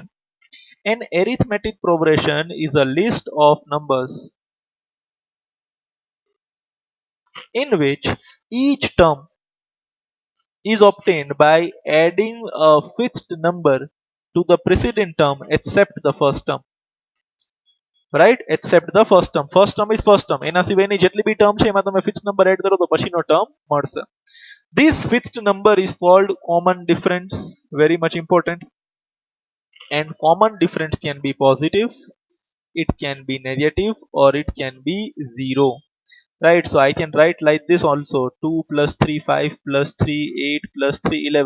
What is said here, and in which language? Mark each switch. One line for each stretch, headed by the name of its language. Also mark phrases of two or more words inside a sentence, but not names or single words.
English: An arithmetic progression is a list of numbers in which each term is obtained by adding a fixed number to the preceding term except the first term. Right? Except the first term. First term is first term.
Gujarati: એના સિવાયની જેટલી બી term છે એમાં તમે
English: fixed number add
Gujarati: કરો તો પછીનો term મળશે.
English: This fixed number is called common difference. Very much important. And common difference can be positive, it can be negative, or it can be 0. Right? So I can write like this also. 2 plus 3 5 plus 3 8 plus 3 11.